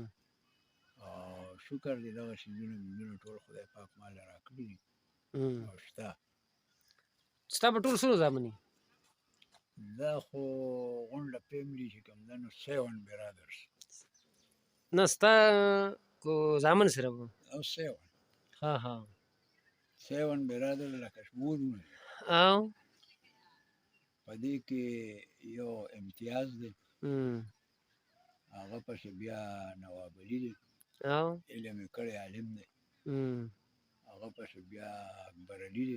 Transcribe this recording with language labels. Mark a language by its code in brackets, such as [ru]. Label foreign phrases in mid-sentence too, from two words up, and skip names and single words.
[ps] او شکر دی دغه شیزونه مونږونه ټول خدای پاک ماله راکړي دي هم. او شته ستا به ټول څونه زامن وي؟ دا خو غونډه فیملي چې کوم ده نو 7 برادرز نه ستا کو زامن صرف وو؟ او 7 ها ها 7 برادر لکه شمولونه او په دې کې یو امتیاز دی هم. هغه پسې بیا نواب علي دی او علم یې کړی عالم دی هم. هغه پسې بیا اکبر علي دی